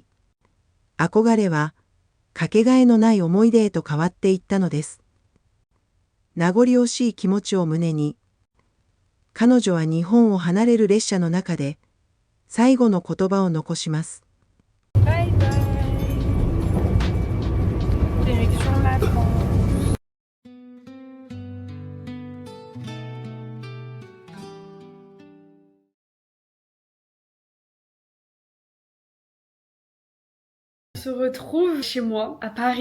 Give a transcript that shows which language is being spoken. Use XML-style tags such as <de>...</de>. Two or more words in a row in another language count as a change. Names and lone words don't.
<ja>憧れは、かけがえのない思い出へと変わっていったのです。名残惜しい気持ちを胸に、彼女は日本を離れる列車の中で、最後の言葉を残します。</ja> <fr>バイバイ。Direction la France。On se retrouve chez moi à Paris.</fr>